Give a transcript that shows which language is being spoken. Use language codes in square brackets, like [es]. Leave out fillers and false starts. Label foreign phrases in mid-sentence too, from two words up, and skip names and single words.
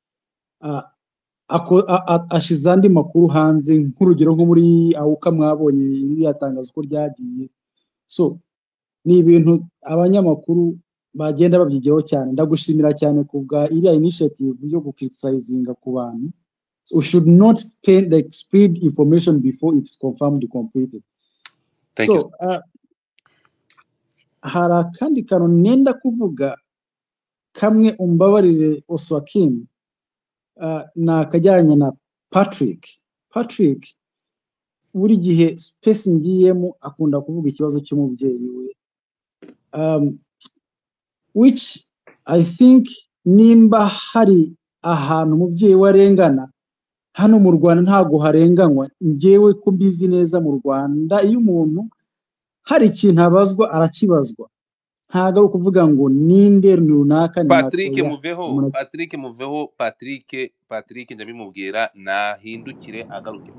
[rw] ashize andi makuru hanze, nk'urugero nko muri Awuka mwabonye iriya tangazo uko ryagiye. So ni ibintu abanyamakuru bagenda babyigiraho cyane. Ndagushimira cyane ku bwa iriya initiative yo gucriticizinga ku bantu. [en] So we should not spread information before it's confirmed completed. Thank So you. [rw] hari akandi kantu nenda kuvuga kamwe, umbabarire Oswakim, nakajyanye na Patrick buri gihe space ngiyemo akunda kuvuga ikibazo cy'umubyeyi we, [en] which I think [rw] nimba hari ahantu umubyeyi we arengana, hano mu Rwanda ntabwo harenganywa. Njyewe ko mbizi neza mu Rwanda, iyo umuntu hari ikintu abazwa arakibazwa, ntabwo ari ukuvuga ngo ninde runaka ni Patrick ndabimubwira nahindukire agaruke.